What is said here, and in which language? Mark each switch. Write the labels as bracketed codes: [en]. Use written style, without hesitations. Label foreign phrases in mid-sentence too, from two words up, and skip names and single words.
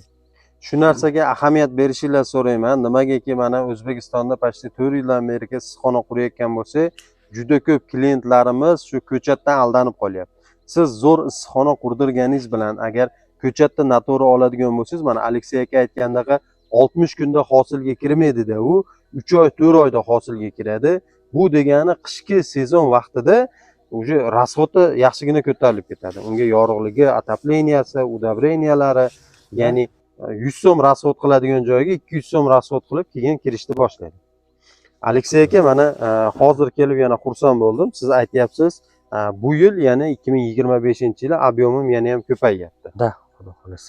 [uz] Shu narsaga ahamiyat berishinglar so'rayman. Nimagaki mana O'zbekistonda почти 4 yildan beri issiqxona qurayotgan bo'lsa, juda ko'p klientlarimiz shu ko'chatdan aldanib qolyapti. Siz zo'r issiqxona qurdirganingiz bilan agar ko'chatni noto'g'ri oladigan bo'lsangiz, mana Aleksey aka aytgandaqa 60 kunda hosilga kirmaydi-da, u 3 oy, 4 oyda hosilga kiradi. Bu degani qishki sezon vaqtida [ru] уже расходы [uz] yaxshigina ko'tarilib ketadi. Unga yorug'ligi, отопленияsi, удобрениялari, ya'ni 100 so'm расход qiladigan joyga 200 so'm расход qilib keyin kirishni boshlaydi. Aleksey aka mana hozir kelib yana xursand bo'ldim. Siz aytyapsiz, bu yil yana 2025-yil ob'yomim yana ham ko'payyapti. Da, xudo xolasa.